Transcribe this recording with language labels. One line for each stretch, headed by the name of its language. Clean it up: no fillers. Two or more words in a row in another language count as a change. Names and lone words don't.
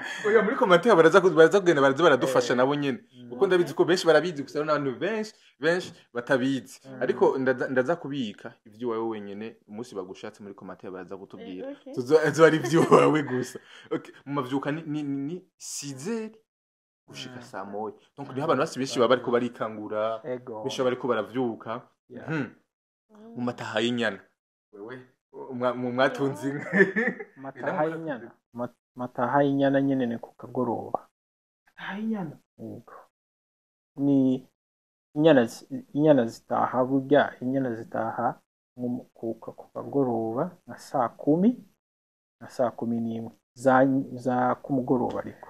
Rundi: oya muri commentaire baraza kugenda baradufasha nabo nyene kuko ndabizi ko benshi barabizi gusa n'abantu benshi batabizi ariko ndaza kubika ivyo wawe wenyene umunsi bagushatse muri commentaire baraza kutubwira tuzo ari ivyo wawe gusa okay mu mavyuka ni 6h gushika saa 1 donc niho abantu basi benshi baba bariko barikangura benshi bariko baravyuka mu mataha y'inyana wewe mwatunzi mataha y'inyana nyene ne ku kagoroba y'inyana ni inyana zitaha burya inyana zitaha ku kagoroba nka saa kumi na saa kumi n'imwe za kumugoroba ariko